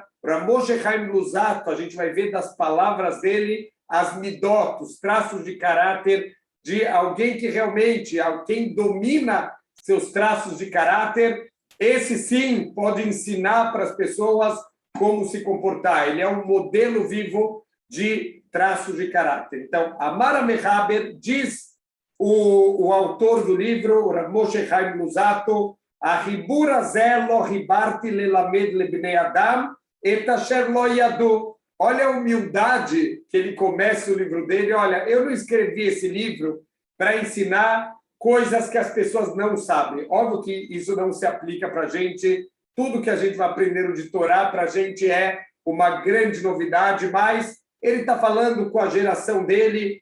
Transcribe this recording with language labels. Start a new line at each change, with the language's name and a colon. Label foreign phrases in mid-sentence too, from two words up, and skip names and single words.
Portuguese: Para Moshe Chaim Luzzatto, a gente vai ver das palavras dele as midot, os traços de caráter de alguém que realmente, quem domina seus traços de caráter, esse sim pode ensinar para as pessoas como se comportar. Ele é um modelo vivo de traços de caráter.
Hebrew: Então, אמר המחבר,
Portuguese: diz o autor do livro, o
Hebrew: Rav Moshe Chaim Luzzatto, החיבור הזה לא חיברתי ללמד לבני אדם את אשר לא ידעו.
Portuguese: Olha a humildade que ele começa o livro dele. Olha, eu não escrevi esse livro para ensinar coisas que as pessoas não sabem. Óbvio que isso não se aplica para a gente. Tudo que a gente vai aprender de Torá para a gente é uma grande novidade, mas ele está falando com a geração dele.